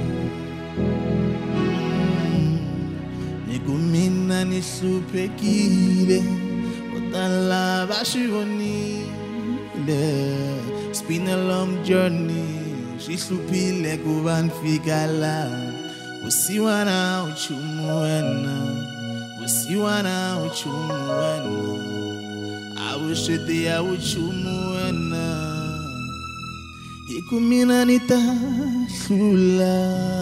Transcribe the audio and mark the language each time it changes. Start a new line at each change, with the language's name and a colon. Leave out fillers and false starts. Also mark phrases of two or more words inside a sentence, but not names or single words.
Tsonga: Nikumina ni hluphekile votala va swi vonile.
English: It's been a long journey
Tsonga: swi hluphile ku va ni fika la. Vusiwana uchumu wena, Vusiwana uchumu wena, avusweti ya uchumu wena, nikumina ni ta hlula.